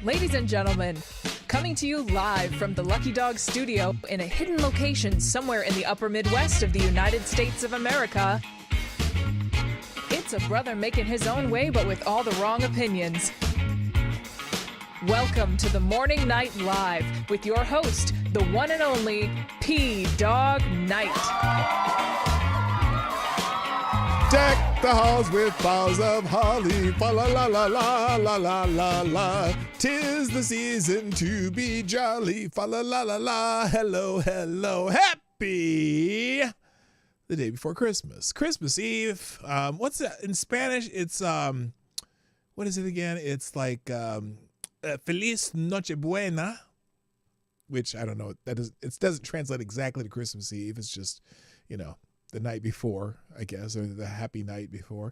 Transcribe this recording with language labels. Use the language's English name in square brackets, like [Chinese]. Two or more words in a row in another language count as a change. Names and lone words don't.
[English] Ladies and gentlemen, coming to you live from the Lucky Dog studio in a hidden location somewhere in the upper Midwest of the United States of America, it's a brother making his own way but with all the wrong opinions. Welcome to the Morning Night Live with your host, the one and only Dawg Knight. Deck the halls with boughs of holly, fa la la la la la la la la. 'Tis the season to be jolly, fa la la la la. Hello, hello, happy the day before Christmas, Christmas Eve. What's that in Spanish? It's what is it again? It's like [Spanish] Feliz Nochebuena, [English] which I don't know. It doesn't translate exactly to Christmas Eve. It's just, the night before, I guess, or the happy night before.